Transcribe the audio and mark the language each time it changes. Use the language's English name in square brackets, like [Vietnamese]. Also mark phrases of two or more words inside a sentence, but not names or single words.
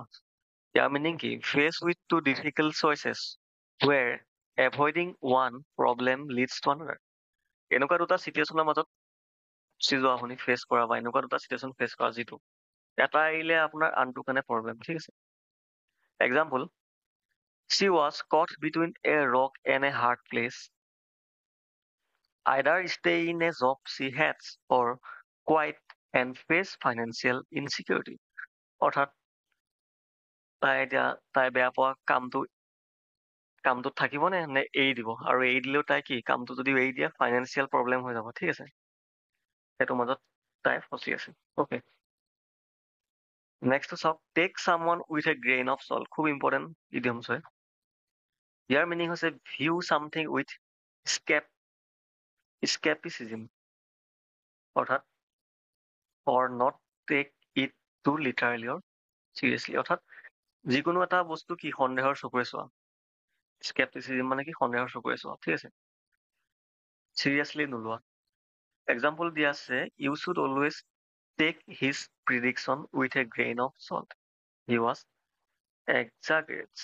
[Assamese] ইয়াৰ মিনিং কি? [English] Faced with two difficult choices where avoiding one problem leads to another. [Assamese] এনেকুৱা দুটা চিটুৱেশ্যনৰ মাজত ফচি যোৱা, আপুনি ফেচ কৰা বা এনেকুৱা দুটা চিটুৱেশ্যন ফেচ কৰা যিটো এটা এৰিলে আপোনাৰ আনটো কাৰণে প্ৰব্লেম, ঠিক আছে। [English] এক্সাম্পল, she was caught between a rock and a hard place. Either stay in a job she hates or quit and face financial insecurity. [Assamese] অৰ্থাৎ তাই এতিয়া তাই বেয়া পোৱা কামটো কামটোত থাকিব নে এৰি দিব, আৰু এৰি দিলেও তাই কি কামটো যদি এৰি দিয়ে ফাইনেন্সিয়েল প্ৰব্লেম হৈ যাব, ঠিক আছে। সেইটো মাজত তাই ফচি আছে। অ'কে, নেক্সটটো চাওক, [English] take someone with a grain of salt. [Assamese] খুব ইম্পৰ্টেণ্ট ইডিয়মছ হয়। ইয়াৰ মিনিং হৈছে [English] view something with skepticism, [Assamese] অৰ্থাৎ [English] or not take it too literally or seriously, [Assamese] অৰ্থাৎ যিকোনো এটা বস্তু কি সন্দেহৰ চকুৰে চোৱা। স্কেপটিচিজম মানে কি সন্দেহৰ চকুৰে চোৱা, ঠিক আছে, চিৰিয়াছলি নোলোৱা। এক্সাম্পল দিয়া আছে, [English] you should always take his prediction with a grain of salt, he was exaggerates.